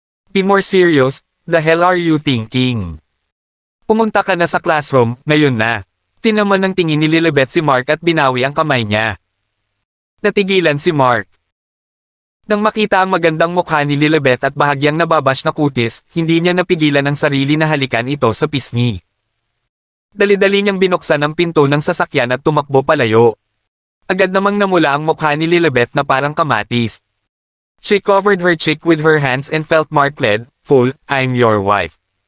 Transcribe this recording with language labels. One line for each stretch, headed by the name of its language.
English: "Be more serious, the hell are you thinking?
Filipino: Pumunta ka na sa classroom, ngayon na." Tinaman ng tingin ni Lilibet si Mark at binawi ang kamay niya. Natigilan si Mark. Nang makita ang magandang mukha ni Lilibet at bahagyang nababash na kutis, hindi niya napigilan ang sarili na halikan ito sa pisngi. Dali-dali niyang binuksan ang pinto ng sasakyan at tumakbo palayo. Agad namang namula ang mukha ni Lilibet na parang kamatis.
English: She covered her cheek with her hands and felt Mark plead, "Fool, I'm your wife.